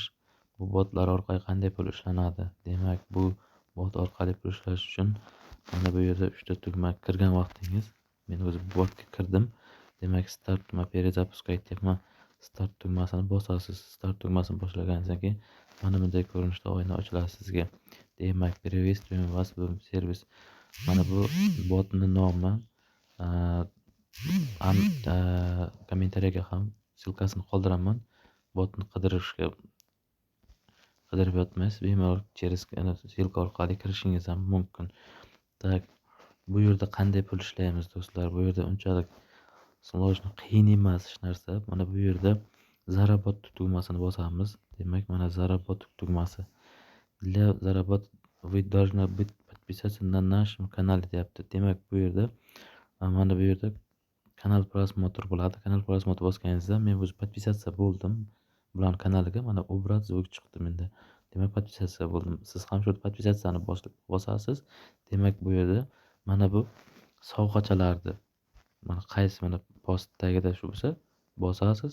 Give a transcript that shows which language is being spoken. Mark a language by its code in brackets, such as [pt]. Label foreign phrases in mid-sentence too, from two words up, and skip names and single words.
[uz] Bu botlar orqali qanday pul ishlanadi? Demak, bu bot orqali pul ishlash uchun mana bu yerda 3 ta tugma kirgan vaqtingiz. Men o'zim bu botga kirdim. Demak, start tugma перезапуск aytyapman. Start tugmasini bosasiz. Start tugmasini boshlaganingizdan keyin mana bunday ko'rinishda oyna ochiladi sizga. Demak, [ru] приветствуем вас в servis. [uz] Mana bu botning nomi kommentariyaga ham silkasini qoldiraman. Botni qidirib yotmaysiz. Bemalol silka orqali kirishingiz ham mumkin. Tak, bu yerda qanday pul ishlaymiz do'stlar? Bu yerda unchalik sложно, qiyin emas hech narsa. Mana bu yerda Zarabot tugmasini bosamiz. Demak, mana Zarabot tugmasi. [ru] Для заработ вы должны быть подписаться на нашем канале deyapti. [uz] Demak, bu yerda mana bu yerda kanal просмотр bo'ladi. Kanal просмотр bosganingizda men o'zi podpisatsiya bo'ldim. Bularning kanaliga mana [ru] образ звук [uz] chiqdi menda. Demak, podpisatsiya bo'ldim. Siz ham shu podpisatsiyani bosasiz. Demak, bu yerda mana bu sovg'achalarni mana qaysi mana post tagida shu bo'lsa bosasiz.